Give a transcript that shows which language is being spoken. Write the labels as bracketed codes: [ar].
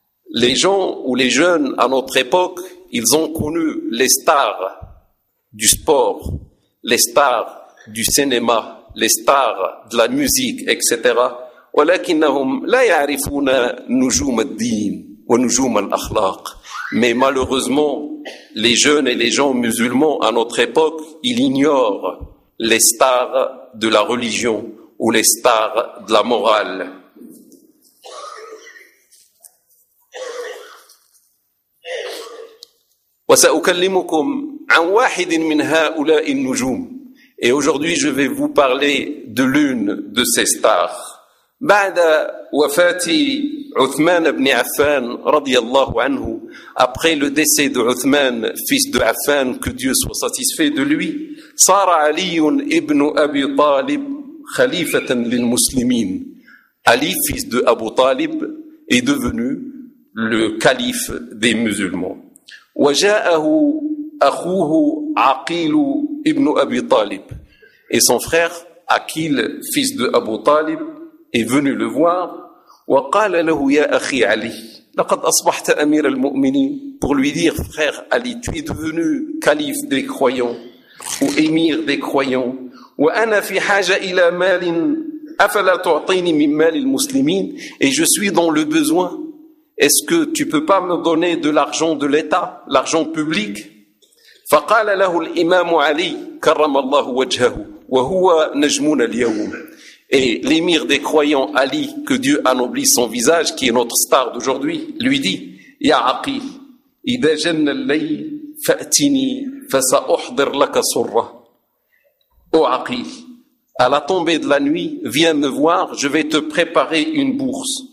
[fr] Les gens ou les jeunes à notre époque, ils ont connu les stars du sport, les stars du cinéma, les stars de la musique, etc. [ar] ولكنهم لا يعرفون نجوم الدين ونجوم الأخلاق. [fr] Mais malheureusement, les jeunes et les gens musulmans à notre époque, ils ignorent les stars de la religion ou les stars de la morale. [ar] وسأكلمكم عن واحد من هؤلاء النجوم. [fr] Et aujourd'hui, je vais vous parler de l'une de ces stars. [ar] بعد وفاة عثمان بن عفان رضي الله عنه [fr] après le décès de Uthman fils de Affan que Dieu soit satisfait de lui [ar] صار علي ابن ابي طالب خليفة للمسلمين. [fr] Ali fils de Abu Talib est devenu le calife des musulmans. [ar] وجاءه اخوه عقيل ابن ابي طالب. [fr] Et son frère Aqil fils de Abu Talib est venu le voir. [ar] وقال له يا أخي علي لقد أصبحت أمير المؤمنين. [fr] Pour lui dire frère Ali tu es devenu calife des croyants ou émir des croyants. [ar] وأنا في حاجة إلى مال أفلا تعطيني من مال المسلمين. [fr] Et je suis dans le besoin, est-ce que tu peux pas me donner de l'argent de l'État, l'argent public. [ar] فقال له الإمام علي كرم الله وجهه وهو نجمنا اليوم. [fr] Et l'émir des croyants Ali, que Dieu anoblisse son visage, qui est notre star d'aujourd'hui, lui dit, « [ar] Ya Aqil, idha janna al-layl fa'tini fa sa'uhdir laka surra. [fr] » Ô Aqil, à la tombée de la nuit, viens me voir, je vais te préparer une bourse.